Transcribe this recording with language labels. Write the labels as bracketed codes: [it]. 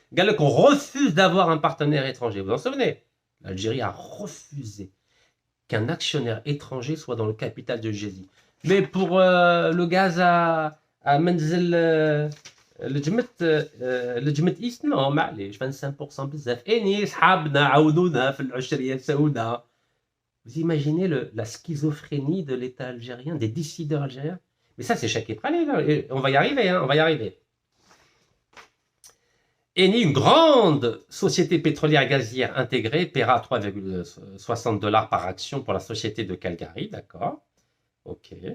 [fr] Regardez qu'on refuse d'avoir un partenaire étranger. Vous vous en souvenez? L'Algérie a refusé qu'un actionnaire étranger soit dans le capital de Jay-Z. Mais pour le gaz à Menzel, le Jmet East, non, [ar] معليش 25% بزاف. Eni صحابنا عاونونا في العشرية سونا. [fr] Vous imaginez la schizophrénie de l'État algérien, des décideurs algériens? Mais ça, c'est Chaki Pralé, là. Et on va y arriver, hein, on va y arriver. Eni, une grande société pétrolière gazière intégrée, paiera 3,60 $ par action pour la société de Calgary, d'accord. Ok.